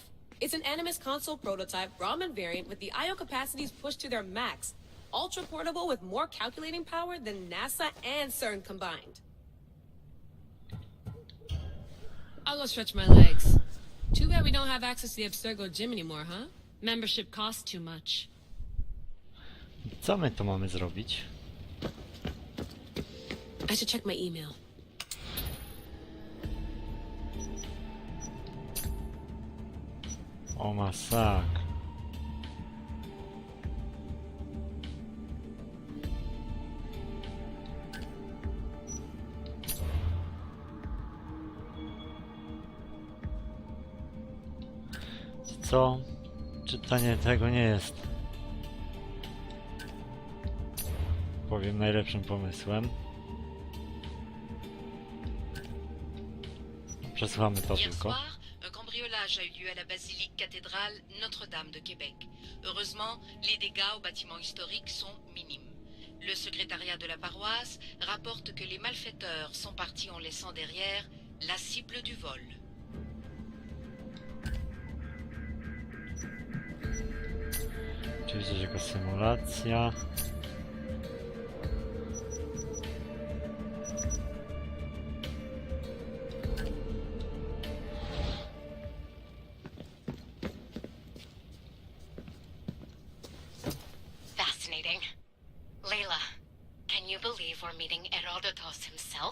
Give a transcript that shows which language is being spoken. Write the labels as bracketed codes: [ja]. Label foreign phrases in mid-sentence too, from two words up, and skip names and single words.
[en] It's an Animus console prototype Raman variant with the I/O capacities pushed to their max. Ultra portable with more calculating power than NASA and CERN combined. I'll go stretch my legs. Too bad we don't have access to the Abstergo gym anymore, huh? Membership costs too much. [pl] Co my to mamy zrobić? [en] I should check my email. [pl] O masak. Co? Czytanie tego nie jest, powiem, najlepszym pomysłem. Przesłuchamy to [fr] Hier [pl] tylko. [fr] soir, un cambriolage a eu lieu à la basilique cathédrale Notre-Dame de Québec. Heureusement, les dégâts au bâtiment historique sont minimes. Le secrétariat de la paroisse rapporte que les malfaiteurs sont partis en laissant derrière la cible du vol. [pl] Oczywiście jako symulacja. [en] Fascinating. Layla, can you believe we're meeting Herodotus himself?